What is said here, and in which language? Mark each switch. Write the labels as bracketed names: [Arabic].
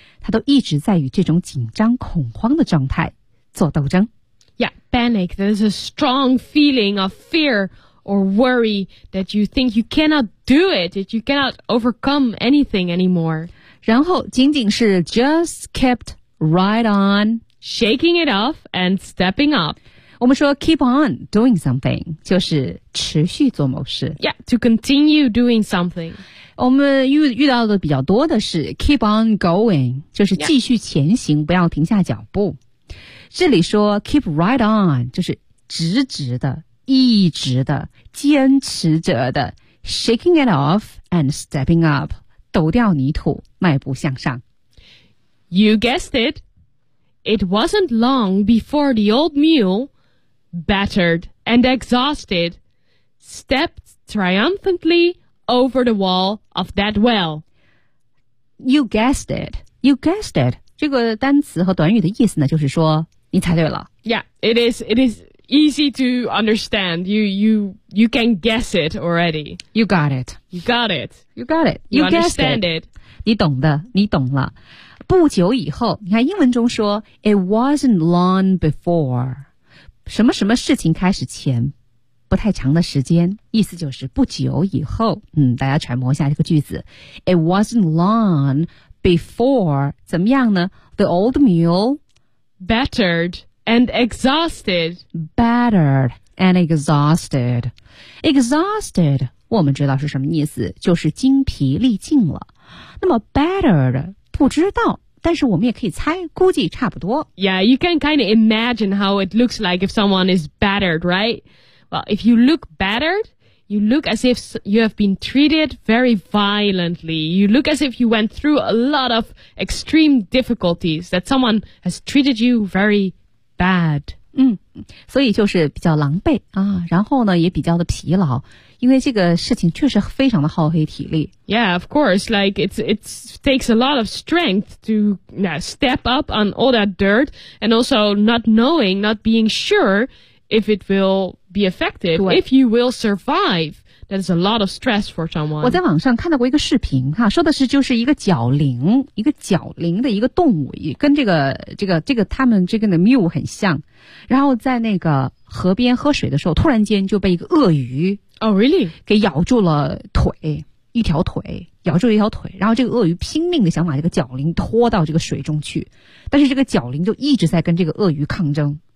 [Chinese] 他都一直在与这种紧张恐慌的状态做斗争。 [English] Yeah, panic. There's a strong feeling of fear or worry that you think you cannot do it, that you cannot overcome anything anymore. [Chinese] 然后仅仅是 [English] just kept right on shaking it off and stepping up. [Chinese] 我们说 [English] keep on doing something, [Chinese] 就是持续做某事。 [English] Yeah, to continue doing something. [Chinese] 我们遇到的比较多的是 [English] keep on going, [Chinese] 就是继续前行、yeah. 不要停下脚步。这里说 [English] keep right on, [Chinese] 就是直直的一直的坚持着的 [English] shaking it off and stepping up, [Chinese] 抖掉泥土迈步向上。 [English] You guessed it, it wasn't long before the old mule, battered and exhausted, stepped triumphantly,over the wall of that well. You guessed it. You guessed it. [Chinese] 这个单词和短语的意思呢，就是说你猜对了。 [English] Yeah, it is easy to understand. You can guess it already. You got it. You got it. You got it. You understand it. [Chinese] 你懂的，你懂了。不久以后，你看英文中说 [English] it wasn't long before. [Chinese] 什么什么事情开始前。不太长的时间，意思就是不久以后，大家揣摩一下这个句子。 [English] It wasn't long before, [Chinese] 怎么样呢 [English] ?The old mule battered and exhausted. Battered and exhausted. [Chinese] Exhausted, 我们知道是什么意思，就是精疲力尽了。那么 battered, 不知道。但是我们也可以猜，估计差不多。 [English] Yeah, you can kind of imagine how it looks like if someone is battered, right? Well, if you look battered, you look as if you have been treated very violently. You look as if you went through a lot of extreme difficulties, that someone has treated you very bad. [Chinese] 所以就是比较狼狈啊，然后呢也比较的疲劳，因为这个事情确实非常的耗费体力。 [English] Yeah, of course, like it takes a lot of strength to step up on all that dirt, and also not knowing, not being sure,if it will be effective, if you will survive, that is a lot of stress for someone. [Chinese] 我在网上看到过一个视频哈，说的是就是一个角羚，一个角羚的一个动物，跟这个他们这个的 mule 很像，然后在那个河边喝水的时候，突然间就被一个鳄鱼 [English] oh really [Chinese] 给咬住了腿，一条腿咬住了一条腿，然后这个鳄鱼拼命的想把这个角羚拖到这个水中去，但是这个角羚就一直在跟这个鳄鱼抗争。